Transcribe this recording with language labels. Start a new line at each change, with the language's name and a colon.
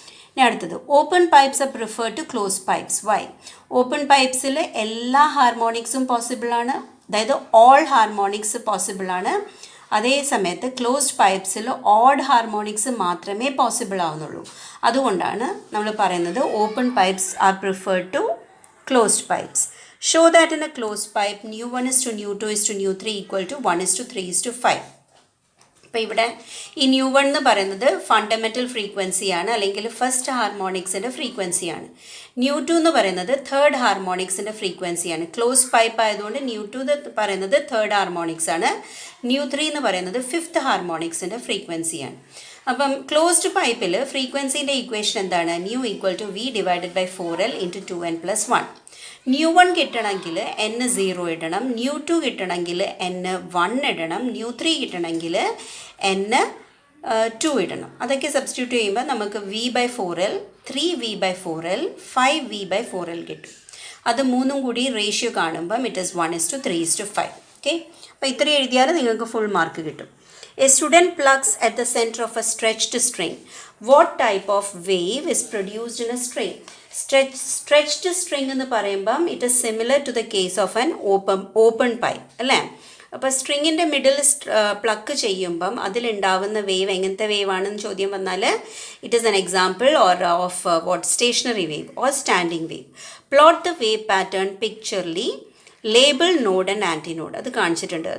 Malayalam: ഇനി അടുത്തത്,
English: Open pipes are prefer to close pipes.
Malayalam: Y? Open പൈപ്പ്സിൽ എല്ലാ ഹാർമോണിക്സും പോസിബിളാണ്, അതായത് ഓൾ ഹാർമോണിക്സ് പോസിബിളാണ്. അതേ സമയത്ത് ക്ലോസ്ഡ് പൈപ്പ്സിൽ ഓഡ് ഹാർമോണിക്സ് മാത്രമേ പോസിബിൾ ആവുന്നുള്ളൂ. അതുകൊണ്ടാണ് നമ്മൾ പറയുന്നത്
English: Open pipes are preferred to closed pipes. Show that in a closed pipe nu1 is to nu2 is to nu3 equal to 1 is to 3 is to 5.
Malayalam: അപ്പോൾ ഇവിടെ ഈ nu1 എന്ന് പറയുന്നത് fundamental ഫ്രീക്വൻസിയാണ്, അല്ലെങ്കിൽ ഫസ്റ്റ് ഹാർമോണിക്സിൻ്റെ ഫ്രീക്വൻസിയാണ്. nu2 എന്ന് പറയുന്നത് തേർഡ് ഹാർമോണിക്സിൻ്റെ ഫ്രീക്വൻസിയാണ്. ക്ലോസ് പൈപ്പ് ആയതുകൊണ്ട് nu2 എന്ന് പറയുന്നത് തേർഡ് ഹാർമോണിക്സ് ആണ്. nu3 എന്ന് പറയുന്നത് ഫിഫ്ത്ത് ഹാർമോണിക്സിൻ്റെ ഫ്രീക്വൻസിയാണ്. അപ്പം ക്ലോസ്ഡ് പൈപ്പിൽ ഫ്രീക്വൻസിൻ്റെ ഇക്വേഷൻ എന്താണ്?
English: nu equal to v divided by 4l into 2n + 1.
Malayalam: nu1 കിട്ടണമെങ്കിൽ n 0 ഇടണം, nu2 കിട്ടണമെങ്കിൽ n 1 ഇടണം, nu3 കിട്ടണമെങ്കിൽ n 2 ഇടണം. അതൊക്കെ സബ്സ്റ്റിറ്റ്യൂട്ട് ചെയ്യുമ്പോൾ നമുക്ക് v/4l, 3v/4l, 5v/4l കിട്ടും. അത് മൂന്നും കൂടി റേഷ്യോ കാണുമ്പം
English: It is 1:3:5.
Malayalam: ഓക്കെ, അപ്പോൾ ഇത്ര എഴുതിയാൽ നിങ്ങൾക്ക് ഫുൾ മാർക്ക് കിട്ടും.
English: A student plucks at the center of a stretched string. What type of wave is produced in a string? Stretched string
Malayalam: എന്ന് പറയുമ്പം
English: it is similar to the case of an open pipe,
Malayalam: അല്ലേ? അപ്പോൾ സ്ട്രിങ്ങിൻ്റെ middle pluck ചെയ്യുമ്പം അതിലുണ്ടാവുന്ന wave എങ്ങനത്തെ wave ആണെന്ന് ചോദ്യം വന്നാൽ
English: It is an example of what stationary wave or standing wave. Plot the wave pattern pictorially, label node and antinode.
Malayalam: അത് കാണിച്ചിട്ടുണ്ട്.